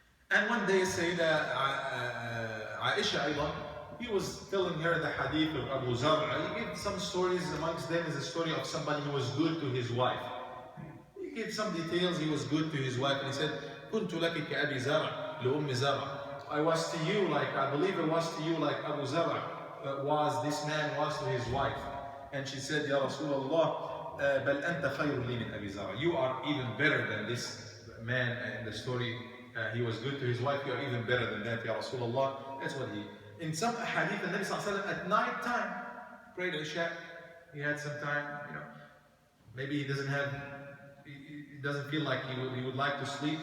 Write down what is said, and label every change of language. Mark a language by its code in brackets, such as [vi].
[en] And one day, Sayyidah Aisha أيضا, he was telling her the hadith of Abu Zar. He gave some stories. Amongst them is a story of somebody who was good to his wife. He gave some details. He was good to his wife, and he said, [ar] كنت لك كأبي زرع لأم زرع. [en] I was to you like, I believe it was to you like Abu Zar this man was to his wife. And she said, [ar] Ya Rasulullah, بل أنت خير لي من أبي زرع. [en] You are even better than this man in the story. He was good to his wife. You are even better than that, Ya Rasulullah. That's what he. In some hadith, the Nabi Sallallahu Alaihi Wasallam at night time prayed Isha. He had some time, maybe he doesn't feel like he would like to sleep.